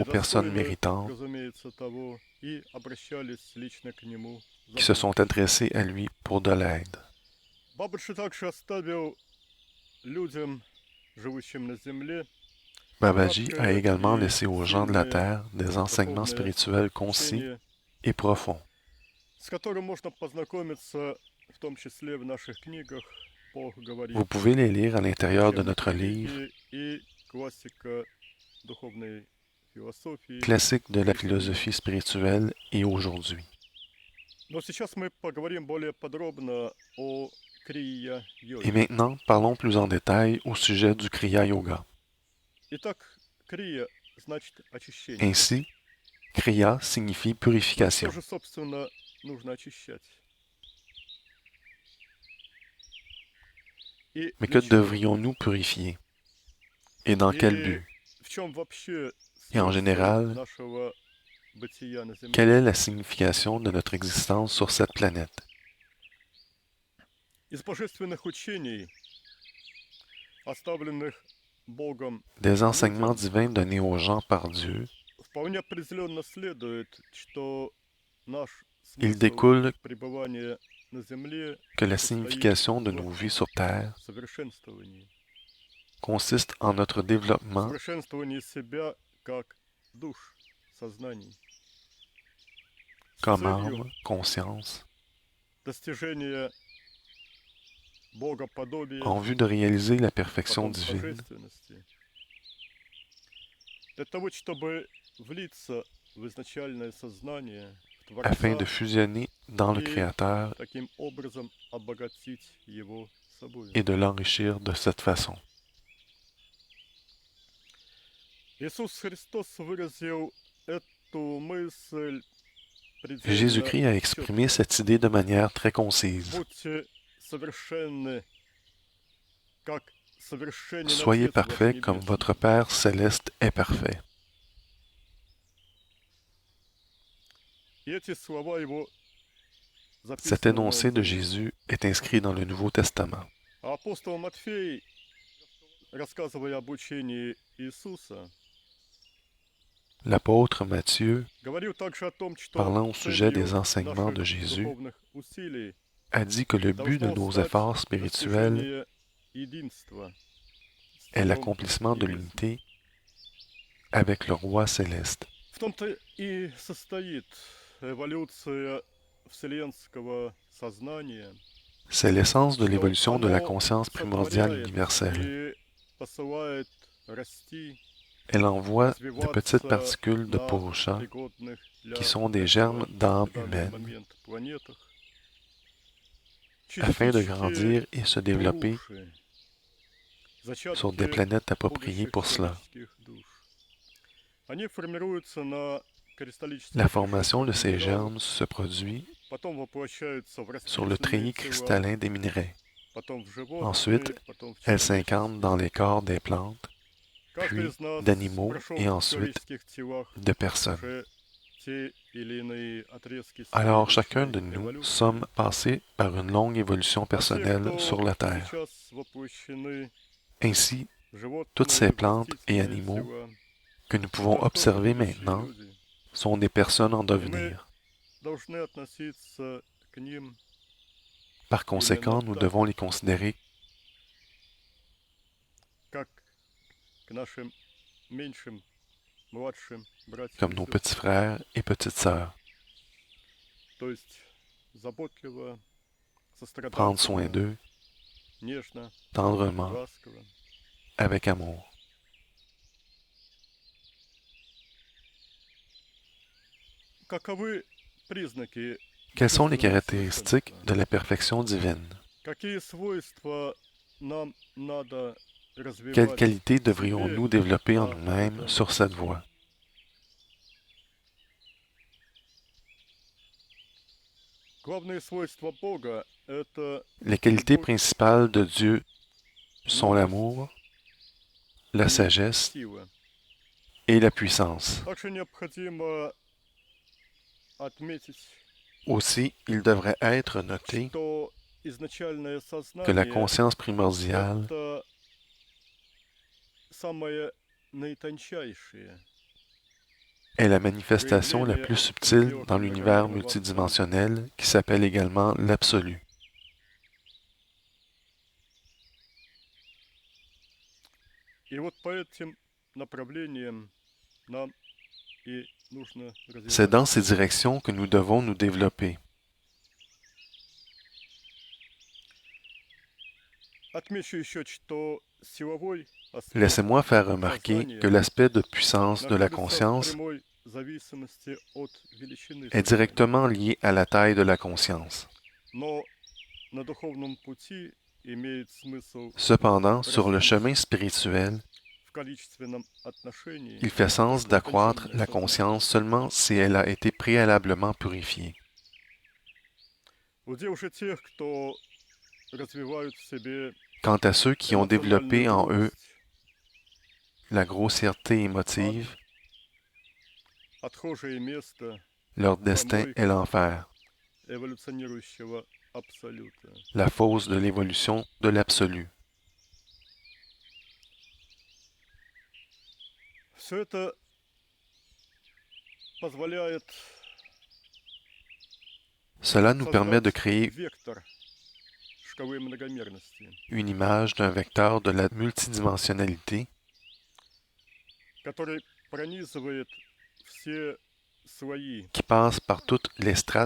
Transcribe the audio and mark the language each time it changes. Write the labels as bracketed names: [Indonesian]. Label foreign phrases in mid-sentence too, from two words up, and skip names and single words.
[French] aux personnes [Russian] достойны, [French] méritantes [Russian] разумеется, того, и обращались лично к нему за [French] qui se sont [Russian] помощью. [French] adressées à lui pour de l'aide. [Russian] Бабаджи также оставил людям, живущим на земле, [French] Babaji a [Russian] краткое [French] également [Russian] и [French] laissé aux gens de la [Russian] сильное [French] Terre des enseignements [Russian] духовное [French] spirituels concis [Russian] учение, [French] et profonds, [Russian] с которым можно познакомиться, в том числе в наших книгах по [French] Vous pouvez les lire à l'intérieur de [Russian] учебной [French] notre livre [Russian] религии и классика духовной философии. [French] Classique de la philosophie spirituelle et aujourd'hui. [Russian] Но сейчас мы поговорим более подробно о [French] Et [Russian] крия-йоге. [French] maintenant, parlons plus en détail au sujet du Kriya Yoga. [Russian] Итак, крия значит очищение. [French] Ainsi, Kriya signifie [Russian] Что [French] purification. [Russian] же, собственно, нужно очищать? И [French] Mais que [Russian] для чего? [French] devrions-nous purifier? Et dans quel [Russian] И [French] but? [Russian] в чем вообще [French] Et en [Russian] смысл [French] général, [Russian] нашего бытия на Земле? [French] quelle est la signification de notre existence sur cette planète? [Russian] Из божественных учений, оставленных Богом, [French] Des enseignements divins donnés aux gens par Dieu, [Russian] вполне определенно следует, что наш [French] il [Russian] смысл [French] découle [Russian] пребывания на Земле [French] que la [Russian] состоит [French] signification de [Russian] в [French] nos vies sur Terre [Russian] совершенствовании. [French] consiste en notre développement [Russian] Совершенствовании себя как душ, сознаний. С [French] comme [Russian] целью [French] âme, conscience, [Russian] достижения богоподобия, [French] en vue de réaliser la perfection [Russian] потом [French] divine, [Russian] божественности. Для того, чтобы влиться в изначальное сознание, в [French] afin [Russian] Творца, [French] de fusionner dans le [Russian] и [French] Créateur [Russian] таким образом обогатить его собой. [French] et de l'enrichir de cette façon. [Russian] Иисус Христос выразил эту мысль предельно [French] Jésus-Christ a [Russian] четко. [French] exprimé cette idée de manière très concise. [Russian] Будьте совершенны, как совершенен [French] Soyez [Russian] Отец ваш [French] parfaits comme [Russian] Небесный. [French] votre Père céleste est parfait. [Russian] И эти слова его [French] Cet [Russian] записаны в [French] énoncé [Russian] Новом [French] de [Russian] Завете. [French] Jésus est inscrit dans le Nouveau Testament. [Russian] А апостол Матфей, рассказывая об учении Иисуса, [French] L'apôtre Matthieu, [Russian] говорил также о том, что [French] parlant au sujet des [Russian] целью [French] enseignements de [Russian] наших [French] Jésus, [Russian] духовных усилий [French] a dit que le but de [Russian] должно [French] nos [Russian] стать [French] efforts spirituels [Russian] достижение единства с [French] est [Russian] Царем [French] l'accomplissement de [Russian] Небесным. [French] l'unité avec le Roi céleste. [Russian] В том-то и состоит эволюция вселенского сознания, [French] C'est l'essence de [Russian] что [French] l'évolution de la [Russian] оно [French] conscience primordiale [Russian] сотворяет [French] universelle. [Russian] и посылает расти, [French] Elle envoie de petites [Russian] развиваться [French] particules de [Russian] на [French] Purusha, [Russian] пригодных для [French] qui sont des [Russian] этого [French] germes d'âme [Russian] в данный [French] humaine, [Russian] момент планетах, [French] afin de [Russian] частички [French] grandir et se développer [Russian] Пуруши, [French] sur des [Russian] зачатки [French] planètes appropriées [Russian] будущих [French] pour cela. [Russian] человеческих душ. Они формируются на кристаллических [French] La formation de ces [Russian] минералах, [French] germes se produit [Russian] потом воплощаются в [French] sur le treillis [Russian] растительные тела, [French] cristallin des minerais. [Russian] потом в животные, [French] Ensuite, [Russian] потом в [French] elles s'incarnent dans les [Russian] человеческие. [French] corps des plantes, [Russian] Каждый [French] puis [Russian] из нас [French] d'animaux [Russian] прошел [French] et [Russian] в [French] ensuite [Russian] человеческих телах [French] de personnes. [Russian] уже те или иные отрезки [French] Alors [Russian] своей [French] chacun [Russian] личной [French] de nous [Russian] эволюции. [French] sommes passés par une longue évolution [Russian] А те, [French] personnelle [Russian] кто [French] sur la Terre. [Russian] сейчас воплощены [French] Ainsi, [Russian] в животные, [French] toutes ces [Russian] в [French] plantes et [Russian] растительные [French] animaux [Russian] тела, [French] que nous pouvons [Russian] это тоже [French] observer [Russian] будущие [French] maintenant [Russian] люди. [French] sont des personnes en [Russian] И мы [French] devenir. [Russian] должны относиться к ним [French] Par conséquent, nous devons les considérer [Russian] как к нашим меньшим, младшим братьям [French] comme [Russian] и [French] nos [Russian] сестрам. [French] petits frères et petites sœurs, [Russian] То есть заботливо, [French] prendre soin [Russian] сострадательно, [French] d'eux, [Russian] нежно, [French] tendrement, [Russian] ласково. [French] avec amour. [Russian] Каковы признаки [French] Quelles sont les [Russian] божественного [French] caractéristiques [Russian] совершенства? [French] de la perfection divine? [Russian] Какие свойства нам надо [French] Quelles [Russian] развивать [French] qualités [Russian] в себе [French] devrions-nous développer en [Russian] на [French] nous-mêmes [Russian] этом [French] sur cette [Russian] пути? [French] voie? [Russian] Главные свойства Бога– это [French] Les qualités [Russian] любовь, [French] principales de Dieu sont [Russian] мудрость [French] l'amour, la [Russian] и [French] sagesse [Russian] сила. [French] et la puissance. [Russian] Также необходимо отметить, [French] Aussi, il devrait être noté [Russian] что изначальное [French] que la [Russian] сознание– [French] conscience primordiale [Russian] это самое наитончайшее [French] est la manifestation la [Russian] проявление [French] plus subtile dans [Russian] пределов [French] l'univers [Russian] мироидного Абсолюта. [French] multidimensionnel qui s'appelle également l'absolu. [Russian] И вот по этим направлениям нам и нужно [French] C'est dans ces [Russian] развиваться. [French] directions que nous devons nous développer. [Russian] Отмечу еще, что силовой аспект [French] Laissez-moi faire remarquer que [Russian] сознания [French] l'aspect de puissance de la [Russian] находится в [French] conscience [Russian] прямой зависимости от величины [French] est [Russian] сознания. [French] directement lié à la taille de la conscience. [Russian] Но на духовном пути имеет смысл [French] Cependant, sur le chemin spirituel, [Russian] в количественном отношении [French] il fait sens [Russian] только [French] d'accroître [Russian] утонченное [French] la [Russian] сознание. [French] conscience seulement si elle a été préalablement purifiée. [Russian] Удел же тех, кто развивают в себе [French] Quant à ceux qui ont développé en eux [Russian] эмоциональную [French] la grossièreté émotive, [Russian] отхожее место [French] leur destin est l'enfer, [Russian] эволюционирующего абсолюта. [French] la fosse de l'évolution de l'absolu. [Russian] Все это позволяет [French] Cela nous permet de [Russian] создать [French] créer [Russian] вектор шкалы многомерности, [French] une image d'un vecteur de la multidimensionnalité [Russian] который пронизывает все слои [French] qui passe par toutes les strates